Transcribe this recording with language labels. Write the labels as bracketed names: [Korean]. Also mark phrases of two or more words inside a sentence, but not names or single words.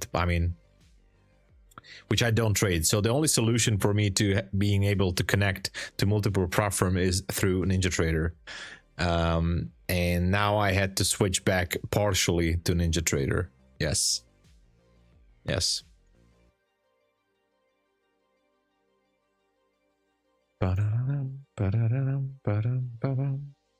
[English] I mean, which I don't trade. So the only solution for me to being able to connect to multiple platforms is through NinjaTrader. And now I had to switch back partially to NinjaTrader. Yes. Yes. Ba-da-dum, ba-da-dum, ba-dum, ba-dum.